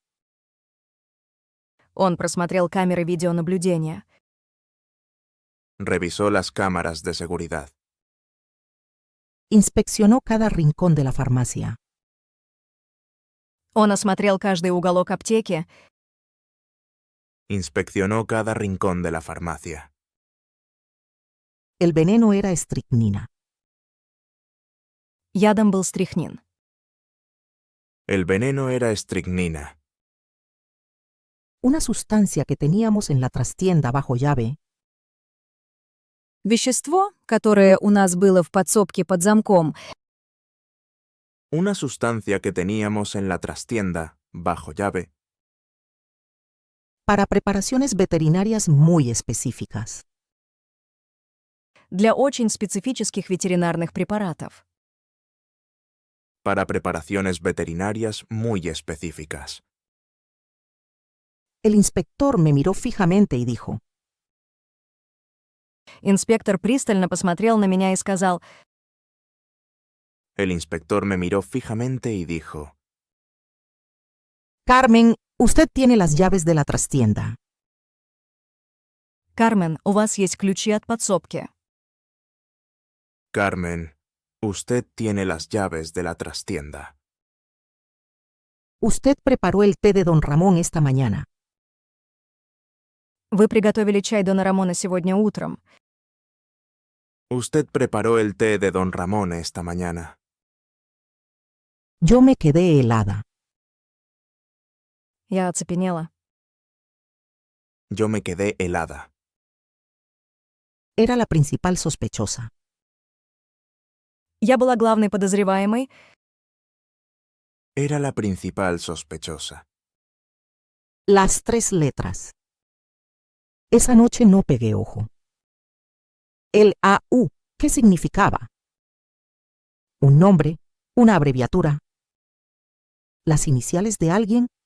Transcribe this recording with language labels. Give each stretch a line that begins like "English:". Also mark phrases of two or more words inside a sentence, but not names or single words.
Russian: Он просмотрел камеры видеонаблюдения.
Spanish: Revisó las cámaras de seguridad. Inspeccionó cada rincón de la farmacia.
Russian: Он осмотрел каждый уголок аптеки.
Spanish: Inspeccionó cada rincón de la farmacia. El veneno era estricnina.
Russian: Ядом был стрихнин.
Spanish: El veneno era estricnina, Una sustancia que teníamos en la trastienda bajo llave,
Russian: Вещество, которое у нас было в подсобке под замком,
Spanish: una sustancia que teníamos en la trastienda, bajo llave, para preparaciones veterinarias muy específicas.
Russian: Для очень специфических ветеринарных препаратов.
Spanish: para preparaciones veterinarias muy específicas. El inspector me miró fijamente y dijo,
Russian: Инспектор пристально посмотрел на меня и сказал:
Spanish: El inspector me miró fijamente y dijo, Carmen, usted tiene las llaves de la trastienda.
Russian: «Кармен, у вас есть ключи от подсобки».
Spanish: Carmen, usted tiene las llaves de la trastienda. Usted preparó el té de don Ramón esta mañana.
Russian: Вы приготовили чай Дона Рамона сегодня утром.
Spanish: Usted preparó el té de don Ramón esta mañana. Yo me quedé helada.
Russian: Я оцепенела.
Spanish: Yo me quedé helada. Era la principal sospechosa.
Russian: Я была главной подозреваемой.
Spanish: Era la principal sospechosa. Las 3 letras. Esa noche no pegué ojo. El AU, ¿qué significaba? Un nombre, una abreviatura. Las iniciales de alguien.